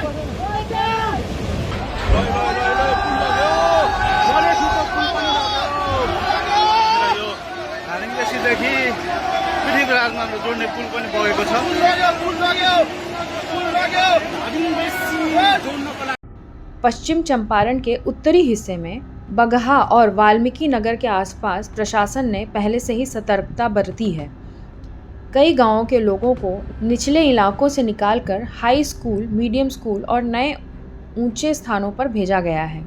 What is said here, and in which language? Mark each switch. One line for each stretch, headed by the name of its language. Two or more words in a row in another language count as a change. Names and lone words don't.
Nepali: देखि पृथ्वीराजमा जोड्ने पुल पनि बगेको छ।
Hindi: पश्चिम चंपारण के उत्तरी हिस्से में बगहा और वाल्मीकि नगर के आसपास प्रशासन ने पहले से ही सतर्कता बरती है। कई गांवों के लोगों को निचले इलाकों से निकालकर
English: high school, medium school
Hindi: और नए ऊंचे स्थानों पर भेजा गया है।